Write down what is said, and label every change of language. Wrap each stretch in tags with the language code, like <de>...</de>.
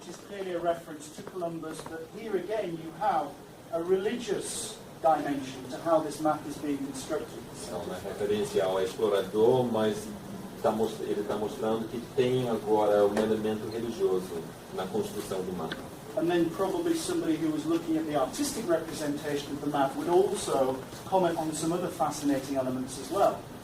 <en>clearly a reference to Columbus, but here again you have a religious dimension to how this map is being constructed.</en> <pt>É uma referência ao explorador, mas ele está mostrando que tem agora um elemento religioso na construção do mapa.</pt> <en>And then probably somebody who was looking at the artistic representation of the map would also comment on some other fascinating elements as well.</en>